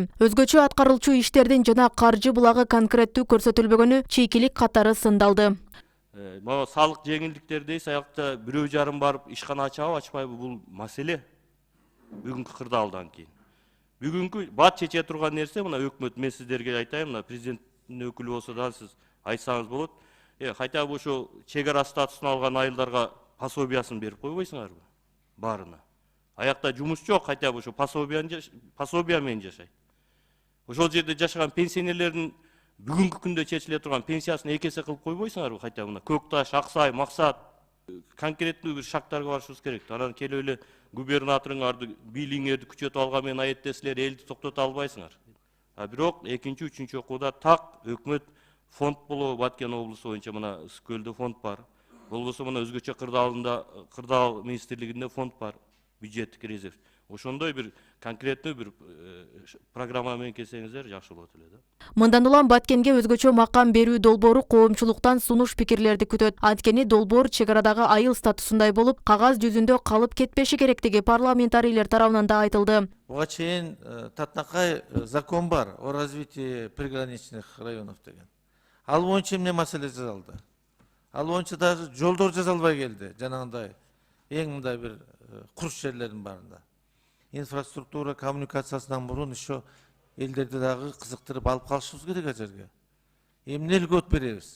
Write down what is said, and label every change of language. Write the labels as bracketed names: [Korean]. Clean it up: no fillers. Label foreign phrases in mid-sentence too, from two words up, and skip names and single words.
[Kyrgyz] Өзгөчө аткарылчу иштердин жана каржы булагы конкреттүү көрсөтүлбөгөнү чийкилик катары сындалды. Могу салык жеңилдиктер дейсиз, аякта 1,5 барып ишкана ачабы, ачпайбы бул маселе бүгүнкү кырдаалдан кийин. Бүгүнкү бат чече турган нерсе мына өкмөт, мен сиздерге айтайын, мына президенттин өкүлү болсо да сиз айтсаңыз болот. [Russian] Хотя бы [Kyrgyz] ошо чегара статусун алган айылдарга пособиясын берип койбойсуңарбы? Баарына. Аякта жумуш жок, [Russian] хотя бы [Kyrgyz] ошо пособия менен жашайт. Ошол жерде жашаган пенсионерлердин бүгүнкү күндө чечиле турган пенсиясын 2 эсе кылып койбойсуңарбы? [Russian] Хотя бы [Kyrgyz] Көкташ, Аксай, Максат конкреттүү бир шарттарга барышыбыз керек. Анан келип эле губернаторуңарды, бийлигиңерди күчөтүп алган менен айыптесилер элди токтото албайсыңар. Бирок 2-3 окууда так өкмөт фонд болобу, Баткен облусу боюнча мына Ысыкөлдө фонд бар. Болбосо мына өзгөчө кырдаал министрлигинде фонд бар, бюджеттик резерв. Ошондой бир конкреттүү бир программа менен келсеңиздер жакшы болот эле да. Мындан улам Баткенге өзгөчө макам берүү долбоору коомчулуктан сунуш пикирлерди күтөт. Анткени долбоор чек арадагы айыл статусундай болуп, кагаз жүзүндө калып кетпеши керектиги парламентарийлер тарабынан да айтылды. Буга чейин татынакай закон бар [Russian] о развитии приграничных районов [Kyrgyz] деген. Ал боюнча эмне маселе жасалды? Ал боюнча даже жолдор жасалбай келди. Жанагындай эң мындай бир курч жерлердин баарында. Инфраструктура коммуникациясынан мурун еще элдерди дагы кызыктырып алып калышыбыз керек а жерге. Эмне үлгөт беребиз?